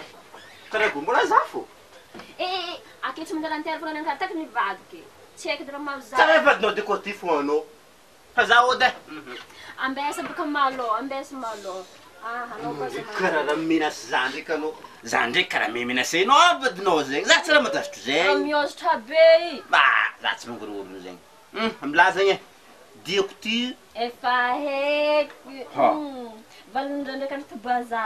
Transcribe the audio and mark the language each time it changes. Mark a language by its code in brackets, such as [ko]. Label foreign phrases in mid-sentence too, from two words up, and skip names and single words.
[mg] karaha mbola za fô Aketo mangalantery fona nankarah taky nivadiky tsy haiko dra tsara mavza vadinao de koty fô anao fa za ody ambesa baka malo ambesa malo anao kosa karaha raha menace za ndraiky anao za ndraiky karaha memenacé anao vadinao zegny za tsy raha matazotro zegny miozatra be za tsy mangoroolo zegny milaza zegny diako ty efa haiko valindra ndraiky anaty bazary